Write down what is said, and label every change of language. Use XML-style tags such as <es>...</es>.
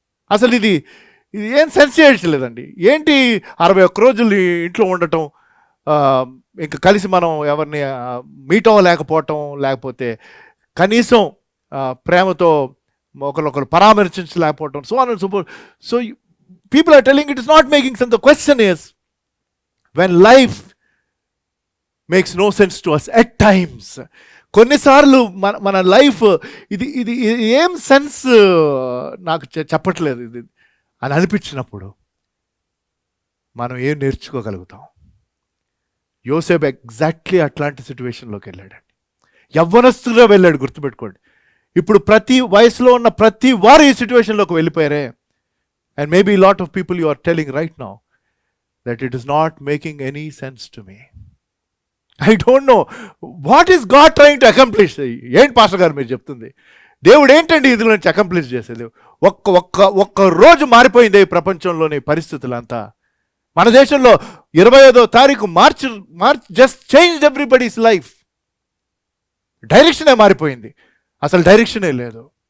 <te>అసలు ఇది ఏం సెన్స్ చేయట్లేదండి. ఏంటి 61 రోజులు ఇంట్లో ఉండటం, ఇంకా కలిసి మనం ఎవరిని మీట్ అవ్వలేకపోవటం, లేకపోతే కనీసం ప్రేమతో ఒకరినొకరు పరామర్శించలేకపోవటం,</te> <en>So on and so forth. So people are telling it is not making sense. The question is, when life makes no sense to us at times,</en> <te>కొన్నిసార్లు మన లైఫ్ ఇది ఏం సెన్స్ నాకు చెప్పట్లేదు ఇది అని అనిపించినప్పుడు మనం ఏం నేర్చుకోగలుగుతాం? యోసేపు ఎగ్జాక్ట్లీ అట్లాంటి సిచ్యువేషన్లోకి వెళ్ళాడండి. యవ్వనస్తుగా వెళ్ళాడు, గుర్తుపెట్టుకోండి. ఇప్పుడు ప్రతి వయసులో ఉన్న ప్రతి వారు ఈ సిచ్యువేషన్లోకి వెళ్ళిపోయారే.</te> <en>And maybe a lot of people you are telling right now that it is not making any sense to me. I don't know. What is God trying to accomplish?</en> <te>ఏంటి పాస్టర్ గారు మీరు చెప్తుంది? దేవుడు ఏంటండి ఇందులో నుంచి అకంప్లిష్ చేసేది? ఒక్క రోజు మారిపోయింది ఈ ప్రపంచంలోని పరిస్థితులంతా. మన దేశంలో 25వ తారీఖు March</te> <en>Just changed everybody's life.</en> <te>డైరెక్షనే మారిపోయింది, అసలు డైరెక్షనే లేదు.</te>